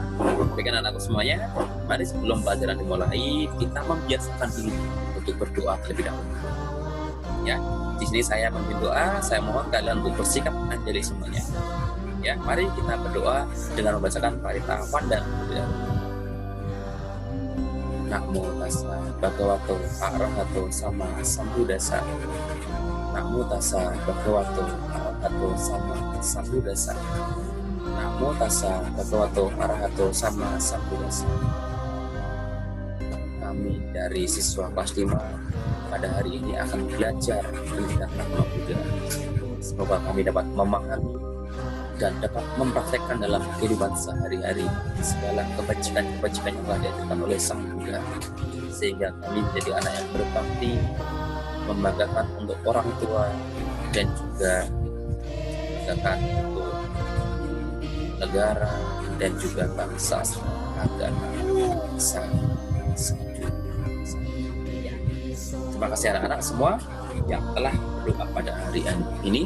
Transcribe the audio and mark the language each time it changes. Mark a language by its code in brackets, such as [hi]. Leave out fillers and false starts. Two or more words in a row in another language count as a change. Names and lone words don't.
[id] Baik anakku semuanya, mari sebelum pelajaran dimulai kita membiasakan diri untuk berdoa terlebih dahulu. Ya, di sini saya memimpin doa, saya mohon kalian untuk bersikap anjali semuanya. Ya, mari kita berdoa dengan membacakan parita Wanda. [pi] Namo tassa bhagavato arahato sama sambuddhassa. Namo tassa bhagavato arahato sama sambuddhassa. Namo tassa bhagavato arahato sama sambuddhassa. [id] Kami dari siswa kelas 5 pada hari ini akan belajar tentang nama Buddha. Semoga kami dapat memahami dan dapat mempraktekkan dalam kehidupan sehari-hari segala kebajikan-kebajikan yang telah diajarkan oleh Sang Buddha, sehingga kami menjadi anak yang berbakti, membanggakan untuk orang tua dan juga membanggakan untuk negara dan juga bangsa, agama, Terima kasih anak-anak semua yang telah berdoa pada hari ini.